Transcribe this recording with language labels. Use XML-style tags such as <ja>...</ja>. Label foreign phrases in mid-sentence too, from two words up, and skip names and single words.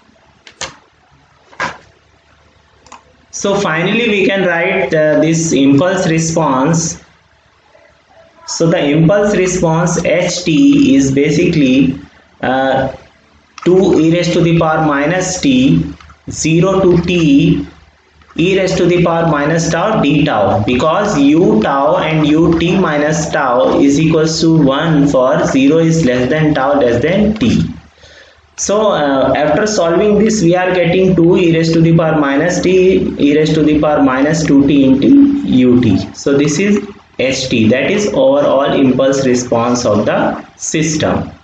<en>So finally we can write this impulse response. So the impulse response ht is basically 2 e raised to the power minus t 0 to t e raised to the power minus tau d tau, because u tau and ut minus tau is equals to 1 for 0 is less than tau less than t. So after solving this, we are getting 2 e raised to the power minus t e raised to the power minus 2t into ut. So this is ht, that is overall impulse response of the system.</en>